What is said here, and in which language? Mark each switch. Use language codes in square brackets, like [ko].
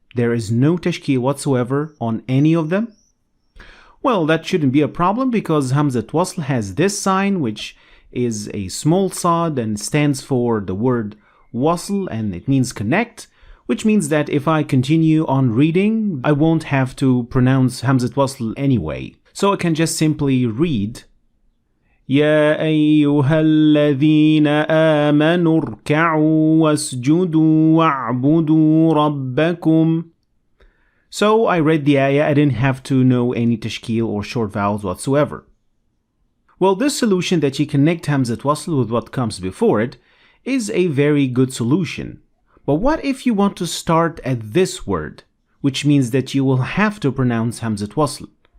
[en] There is no tashkeel whatsoever on any of them? Well, that shouldn't be a problem because Hamzat Wasl has this sign, which is a small sad and stands for the word wasl, and it means connect, which means that if I continue on reading, I won't have to pronounce Hamzat Wasl anyway. So I can just simply read [ar] يا أيها الذين آمنوا اركعوا واسجدوا واعبدوا ربكم. [en] So I read the ayah, I didn't have to know any tashkeel or short vowels whatsoever. Well, this solution that you connect Hamzat Wasl with what comes before it is a very good solution. But what if you want to start at this word, which means that you will have to pronounce Hamzat Wasl?